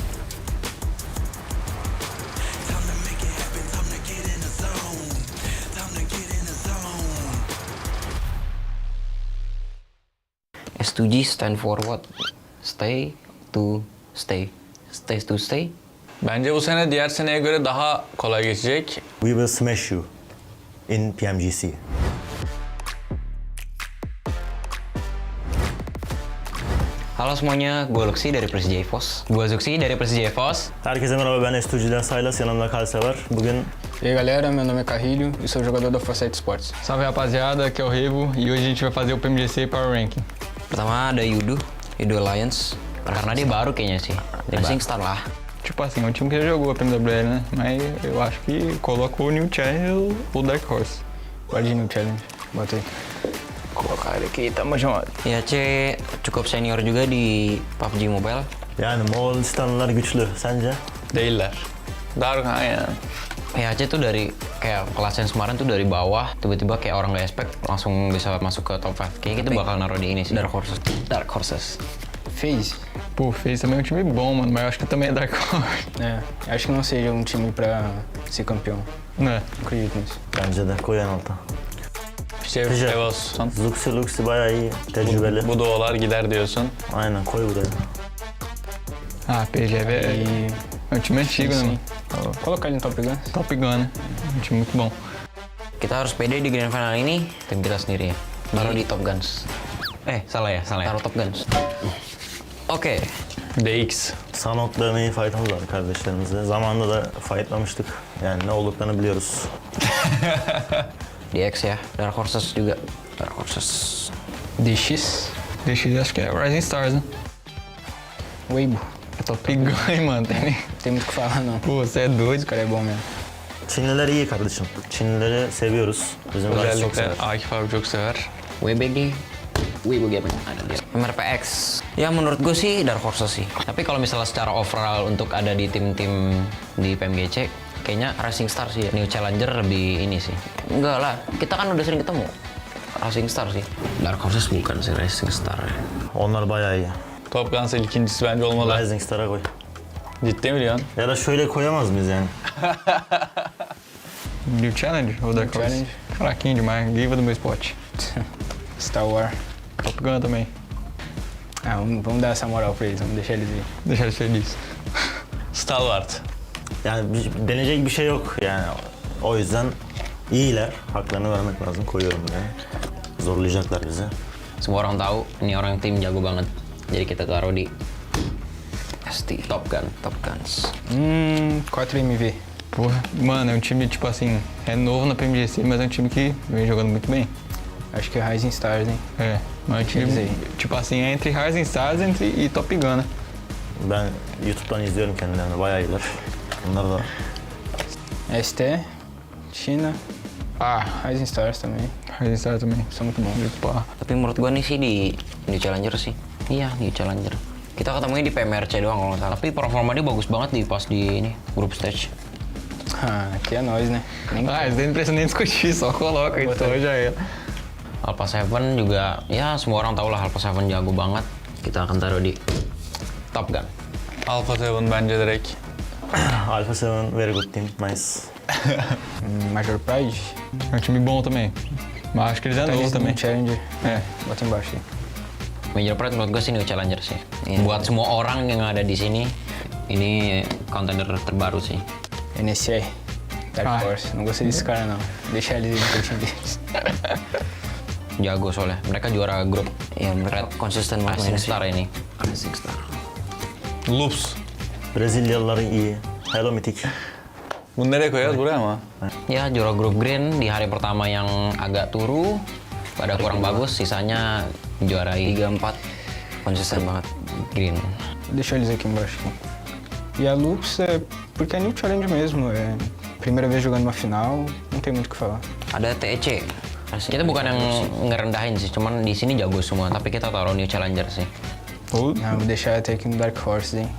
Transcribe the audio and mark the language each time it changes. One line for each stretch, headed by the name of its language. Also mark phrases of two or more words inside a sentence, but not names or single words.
English: Time to make it happen, time to get in the zone. Time to get in the zone. STG stand for what? Stay to stay. Stay to stay.
Turkish: Bence bu sene diğer seneye göre daha kolay geçecek.
English: We will smash you in PMGC.
Indonesian: Halo semuanya, gue Luxi dari Persija EVOS. Gue Zuxi dari Persija EVOS.
Turkish: Herkese merhaba, ben STG'den Saylas, yanımda Kalsever. Bugün
Portuguese: E aí galera, meu nome é Carrilho e sou jogador da Foresight Sports. Salve rapaziada, aqui é o Revo e hoje a gente vai fazer o PMGC Power Ranking.
Indonesian: Pertama ada Yudo Alliance. Karena dia baru kayaknya sih. Rising Star lah.
Portuguese: Tipo assim, um time que já jogou a PMGC, né? Mas eu acho que colocou o New Challenge ou o Dark Horse. Guarda de New Challenge. Bota aí. Colocar ele aqui, tamo junto.
Indonesian: IAC cukup senior juga di PUBG Mobile.
Turkish: Yani Moğolistanlılar güçlü. Sence? Değiller. Dark aynen.
Indonesian: IAC tuh dari kayak kelas yang kemarin tuh dari bawah, tiba-tiba kayak orang nggak expect langsung bisa masuk ke top 5. Kayaknya kita bakal naruh di ini sih. Dark Horses. FaZe.
Portuguese: Pô, FaZe também é um time bom, mano, mas eu acho que também é Dark Horse. É, acho que não seja um time pra ser campeão.
Turkish: Ne?
Portuguese: Acredito nisso.
Turkish: Bence de koy en alta. Şey, Evos. Luxi bayağı iyi. Tecrübeli. Bu duolar gider diyorsun. Aynen koy buraya.
Portuguese: Ah, PGV é um time antigo, né, Sim. mano? Colocar ele no Top Gun. Top Gun, né? Um time muito bom.
Indonesian: Kita harus pede di grand final ini tim kita sendiri ya. Taruh di Top Guns. Salah ya. Taruh Top Guns. Oke. DX.
Turkish: Sanok dövmeyi fight'ımız var kardeşlerimizle. Zamanında da fight'lamıştık. Yani ne olduklarını biliyoruz. DX ya.
Indonesian: Dark Horses juga. Dark Horses.
Portuguese: DX acho que é Rising Stars, né? Weibo. É Top Gun, mano. Tem muito o que falar, não. Pô, você é doido. Esse cara é bom mesmo.
Turkish: Çinliler iyi kardeşim. Çinlileri seviyoruz. Bizim guys çok Özellikle sever. Akif abi çok sever. WBG.
Indonesian: Weibo Gaming ada dia. MRPX. Ya menurut gue sih Dark Horses sih. Tapi kalau misalnya secara overall untuk ada di tim-tim di PMGC, kayaknya Rising Star sih ya. New Challenger lebih ini sih. Enggak lah, kita kan udah sering ketemu. Rising Star sih. Dark Horses bukan sih Rising Star ya.
Turkish: Onlar bayağı iyi. Top Guns ikincisi bence olmalı. Rising Star'a koy. Ciddi mi diyorsun? Ya da şöyle koyamaz mıyız yani?
Portuguese: New Challenge ou Dark Horse? Challenge. Fraquinho demais, Giva do meu spot. Star Wars. Top Gun também. Ah, vamos dar essa moral pra eles, vamos deixar eles ir. Deixar eles felizes. Stalwart.
Turkish: Yani deneyecek bir şey yok yani. O yüzden iyiler. Haklarını vermek lazım. Koyuyorum buraya. Zorlayacaklar bizi.
Indonesian: Semua orang tahu ini orang tim jago banget. Jadi kita taruh di ST Top Guns. 4MV.
Portuguese: Porra, mano, é um time, tipo assim, é novo na PMGC, mas é um time que vem jogando muito bem. Acho que é Rising Stars, hein? É, mas é um time, tipo assim, é entre Rising Stars e Top Gun, né?
Turkish: Ben YouTube'dan izliyorum kendilerini. Bayağı iyiler. Bunlar da
Portuguese: ST, China. Ah, Rising Stars também. Rising Stars também, são muito bons.
Indonesian: Tapi menurut gua nih sih di New Challenger sih. Iya, New Challenger. Kita ketemunya di PMRC doang kalau nggak salah. Tapi performa dia bagus banget di pas di ini
English: group stage.
Portuguese: Ah, aqui é nós, né? Isso nem precisa nem discutir, só coloca
Indonesian: itu aja ya. Alpha 7 juga, ya semua orang tahu lah Alpha 7 jago banget. Kita akan taruh di Top Gun.
Turkish: Alpha 7 bence direkt.
English: Alpha 7 very good team. Nice. Major Pride.
Portuguese: É um time bom também. Mas acho que eles é novo também. Challenger. É, bota embaixo aí.
Indonesian: Major Pride menurut gue sih New Challenger sih. Buat semua orang yang ada di sini, ini contender terbaru sih. NSA, Dark Horse.
Portuguese: Não gostei desse cara, não. Deixa eles ir no time deles.
Indonesian: Jago soalnya. Mereka juara grup. Ya, mereka konsisten Rising Star ini. Rising Star. Loops.
Turkish: Brezilyalıların iyi. Hello Mythic. Bunu nereye koyacağız? Buraya mı?
Indonesian: Ya, juara grup green di hari pertama yang agak turu. Pada kurang bagus, sisanya juarai 3-4. Konsisten banget. Green.
Portuguese: Deixa eles aqui embaixo. E a Lux é porque é New Challenge mesmo. É primeira vez jogando uma final, não tem muito o que falar.
Indonesian: Ada etched. Kita bukan yang ngerendahin sih, cuman di sini jago semua. Tapi kita taruh New Challenger sih.
Portuguese: Vou deixar até aqui no Dark Horse, hein?